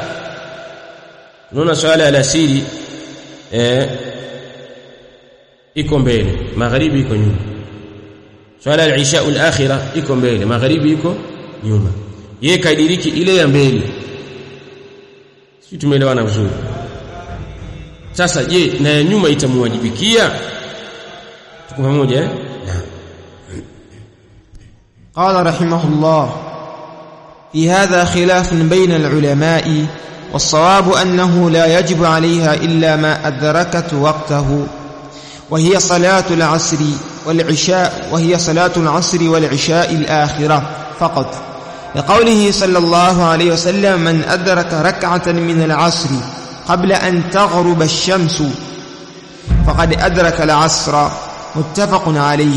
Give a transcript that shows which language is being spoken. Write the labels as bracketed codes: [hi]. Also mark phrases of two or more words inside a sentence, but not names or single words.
[sw] Unaona swala ya alasiri iko mbele, magharibi iko nyuma. Swala [ar] العشاء الآخرة [sw] iko mbele, magharibi iko nyuma. Yeye kaidiriki ile ya mbele. Sisi tumeelewana vizuri. Sasa je na ya nyuma itamwajibikia? Tuko pamoja eh? [ar] قال رحمه الله: في هذا خلاف بين العلماء، والصواب أنه لا يجب عليها إلا ما أدركت وقته، وهي صلاة العصر والعشاء، وهي صلاة العصر والعشاء الآخرة فقط، لقوله صلى الله عليه وسلم: من أدرك ركعة من العصر قبل أن تغرب الشمس فقد أدرك العصر، متفق عليه.